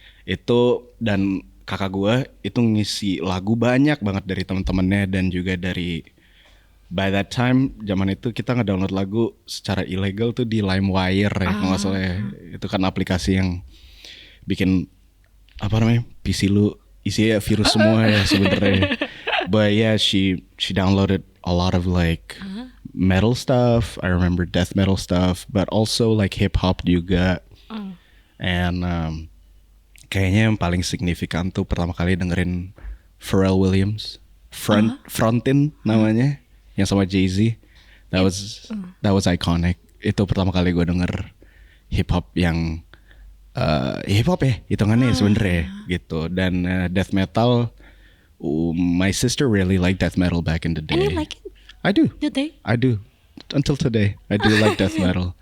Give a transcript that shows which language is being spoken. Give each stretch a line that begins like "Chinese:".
Indonesian: Itu dan kakak gue itu ngisi lagu banyak banget dari teman-temannya dan juga dari
English: by that time
Indonesian: zaman itu kita ngedownload lagu secara ilegal tuh di LimeWire ya kalau nggak salah ya. Itu kan aplikasi yang bikin apa namanya PC lu isinya virus semua ya sebenarnya.
English: But yeah, she downloaded a lot of like metal stuff. I remember death metal stuff, but also like hip hop juga.
Indonesian: And kayaknya yang paling signifikan tuh pertama kali dengerin Pharrell Williams, Frontin namanya, yang sama Jay-Z.
English: That was iconic.
Indonesian: Itu pertama kali gue denger hip hop yang hip hop ya hitungannya sebenarnya gitu.
English: Dan death metal, my sister really liked death metal back in the day. And you like it? I do. Did they? I do. Until today, I do like death metal.